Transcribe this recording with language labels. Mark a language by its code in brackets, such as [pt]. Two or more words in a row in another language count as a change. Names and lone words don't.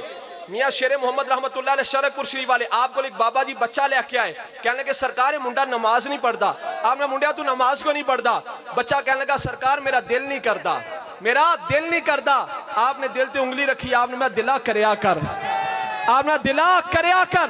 [ur] میاں شیرے محمد رحمت اللہ علیہ شرقپور شریف والے آپ کو ایک بابا جی بچہ لیکے آئے، کہنے لگے سرکار منڈا نماز نہیں پڑھتا. آپنے منڈیا تو نماز کو نہیں پڑھتا؟ بچہ کہنے لگا سرکار میرا دل نہیں کرتا، میرا دل نہیں کرتا. [pa] آپنے دل تے انگلی رکھی، آپنے میں دلا کریا کر، آپنے دلا کریا کر.